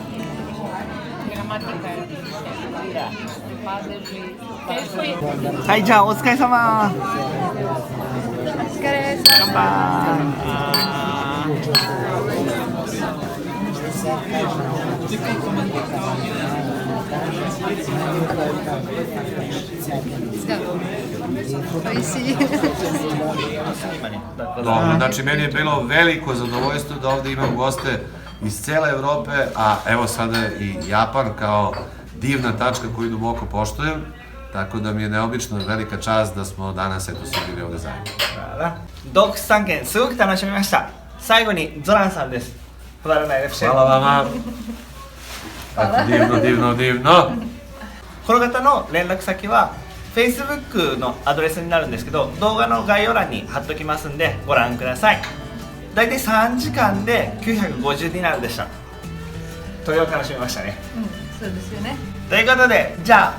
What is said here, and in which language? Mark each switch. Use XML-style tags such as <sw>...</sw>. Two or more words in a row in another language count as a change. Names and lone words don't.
<sr>Gramatika je padeži. Teško je.</sr> <ja>はい、じゃあお疲れ様。お疲れ乾杯。美味しい。</ja> <sr>Dobro, znači meni je bilo veliko zadovoljstvo da ovdje imam goste iz cele Evrope, a evo sada i Japan kao divna tačka koju duboko poštujem, tako da mi je neobično velika čast da smo danas eto svi bili ovdje zajedno.</sr> <ja>洞窟探検すごく楽しみました。最後にゾランさんです。</ja> <sr>Hvala najlepše. Hvala vama. Eto, divno, divno.</sr> <ja>この方の連絡先は Facebook のアドレスになるんですけど、動画の概要欄に貼っときますんでご覧ください。だいたい3時間で950ディナルでした。とても楽しみましたね。そうですよね。ということで、じゃあまたね。</ja>